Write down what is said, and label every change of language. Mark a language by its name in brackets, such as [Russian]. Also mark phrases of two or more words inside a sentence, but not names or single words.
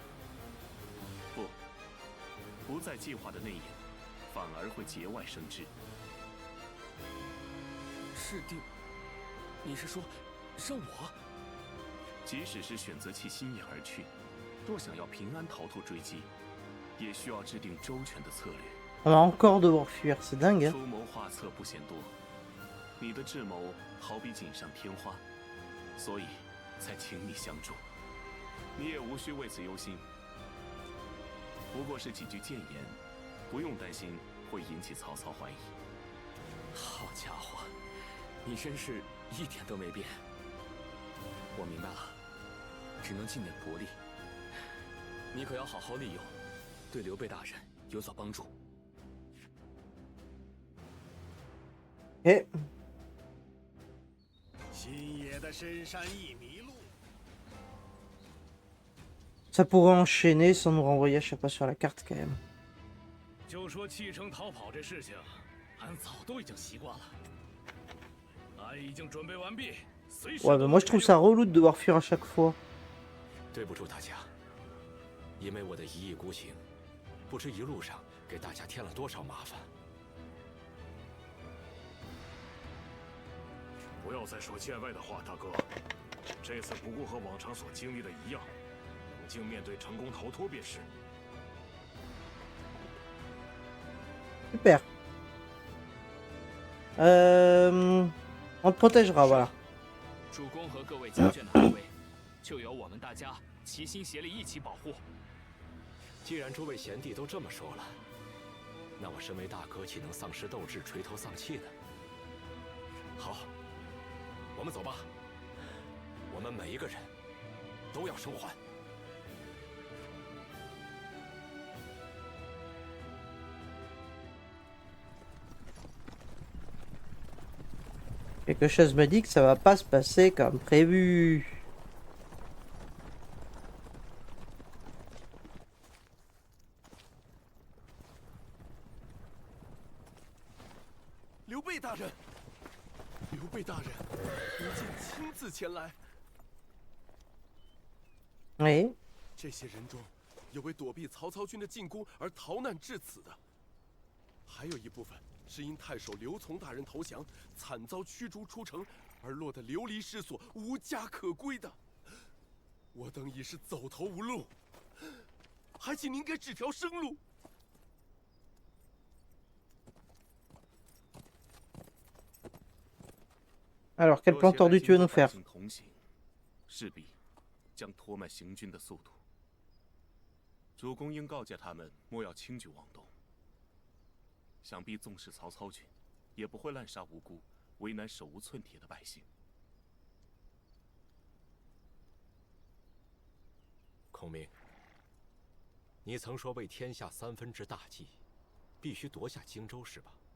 [Chinese] 不在计划的内应，反而会节外生枝。是的，你是说让我？即使是选择弃心眼而去，若想要平安逃脱追击，也需要制定周全的策略。 [French] On va encore devoir fuir, c'est dingue. [Chinese] 出谋划策不嫌多，你的智谋好比锦上添花，所以才请你相助。你也无需为此忧心，不过是几句谏言，不用担心会引起曹操怀疑。好家伙，你真是一点都没变。我明白了，只能尽点薄力。你可要好好利用，对刘备大人有所帮助。 [French] Et [Chinese] 新野的深山一迷路。 [French] ça pourrait enchaîner sans nous renvoyer à chaque fois sur la carte quand même. [Chinese] 就说弃城逃跑这事情，俺早都已经习惯了。俺已经准备完毕，随时。 [French] Ouais, bah moi je trouve ça relou de devoir fuir à chaque fois. [Chinese] 对不住大家，因为我的一意孤行，不知一路上给大家添了多少麻烦。不要再说见外的话，大哥。这次不过和往常所经历的一样。 冷静面对，成功逃脱便是。 [French] Super. On te protégera, voilà. [Chinese] 主公和各位家眷的安危，就由我们大家齐心协力一起保护。既然诸位贤弟都这么说了，那我身为大哥，岂能丧失斗志、垂头丧气呢？好，我们走吧。我们每一个人都要生还。 [French] Quelque chose me dit que ça va pas se passer comme prévu. [Chinese] 刘备大人，刘备大人，吾今亲自前来。 [French] Oui. [Chinese] 这些人中，有为躲避曹操军的进攻而逃难至此的，还有一部分。是因太守刘琮大人投降，惨遭驱逐出城，而落得流离失所、无家可归的。我等已是走投无路，还请您给指条生路。 [French] Alors, quel plan tordu tu veux nous faire? [Chinese] 同行，势必将拖慢行军的速度。主公应告诫他们，莫要轻举妄动。想必纵使曹操军，也不会滥杀无辜、为难手无寸铁的百姓。孔明，你曾说为天下三分之大计，必须夺下荆州，是吧？